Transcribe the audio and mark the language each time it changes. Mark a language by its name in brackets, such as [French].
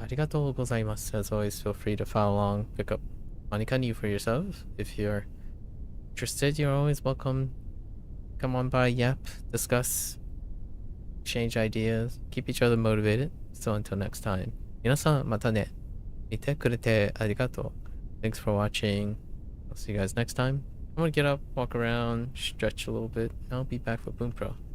[Japanese] Arigatou gozaimasu. [English] As always, feel free to follow along, pick up WaniKani for yourself. If you're interested, you're always welcome. Come on by, yap, discuss, exchange ideas, keep each other motivated. So until next time, [Japanese] 皆さんまたね。見てくれてありがとう. [English] Thanks for watching. I'll see you guys next time. I'm gonna get up, walk around, stretch a little bit, and I'll be back with Bunpro.